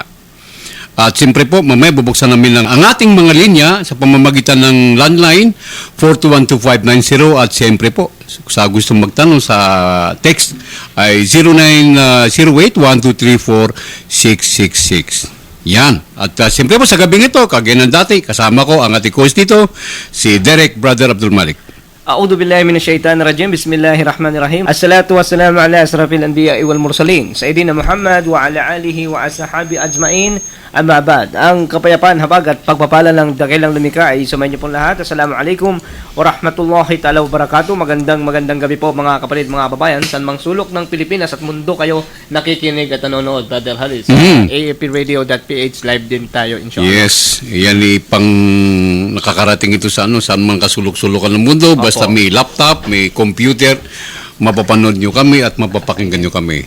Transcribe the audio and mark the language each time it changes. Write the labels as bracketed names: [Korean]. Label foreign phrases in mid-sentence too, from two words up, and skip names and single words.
[Filipino] At siyempre po, mamaya bubuksan namin ang ating mga linya sa pamamagitan ng landline 4212590 at siyempre po, sa gustong magtanong sa text ay 0908-1234-666. Yan. At siyempre po sa gabing ito, kagaya ng dati, kasama ko ang ating host dito, si Derek Brother Abdul Malik. [Arabic] أعوذ بالله من الشيطان الرجيم. بسم الله الرحمن الرحيم. الصلاة والسلام على أشرف الأنبياء والمرسلين، سيدنا محمد وعلى آله وأصحابه أجمعين. أما بعد. [Filipino] Ang kapayapaan, habag at pagpapala ng dakilang lumikha ay sumayin niyo pong lahat. [Arabic] السلام عليكم ورحمة الله تعالى وبركاته. [Filipino] Magandang gabi po mga kapatid, mga babayan, saan mang sulok ng Pilipinas at mundo kayo nakikinig at nanonood, Brother Halil, sa AFPradio.ph live din tayo, inshallah. Yes, yan pang nakakarating ito sa saan man kasulok-sulokan ng mundo. Basta may laptop, may computer, mapapanood nyo kami at mapapakinggan nyo kami.